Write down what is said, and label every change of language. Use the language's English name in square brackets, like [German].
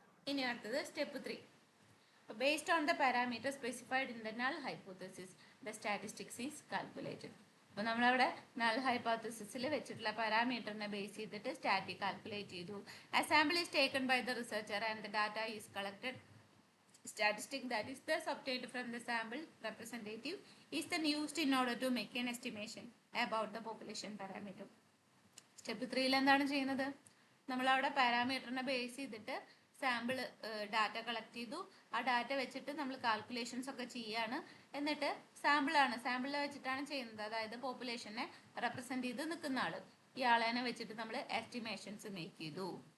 [Malayalam] ഇനി അടുത്തത് step 3. [English] Based on the parameters specified in the null hypothesis, the statistics is calculated. [Malayalam] അപ്പോൾ നമ്മളവിടെ null ഹൈപ്പോതെസിസിൽ വെച്ചിട്ടുള്ള പാരാമീറ്ററിനെ ബേസ് ചെയ്തിട്ട് സ്റ്റാറ്റിക് കാൽക്കുലേറ്റ് ചെയ്തു. [English] A sample is taken by the researcher and the data is collected. Statistic that is thus obtained from the sample representative is then used in order to make an estimation about the population parameter. [Malayalam] Step 3 എന്താണ് ചെയ്യുന്നത്, നമ്മളവിടെ പാരാമീറ്ററിനെ base ചെയ്തിട്ട് sample data collect ചെയ്തു. ആ data വെച്ചിട്ട് നമ്മൾ calculations ഒക്കെ ചെയ്യാണ്. എന്നിട്ട് സാമ്പിളിൽ വെച്ചിട്ടാണ് ചെയ്യുന്നത്, അതായത് പോപ്പുലേഷനെ റെപ്രസെന്റ് ചെയ്ത് നിൽക്കുന്ന ആള്, ഇയാളെ വെച്ചിട്ട് നമ്മൾ എസ്റ്റിമേഷൻസ് മേക്ക് ചെയ്തു.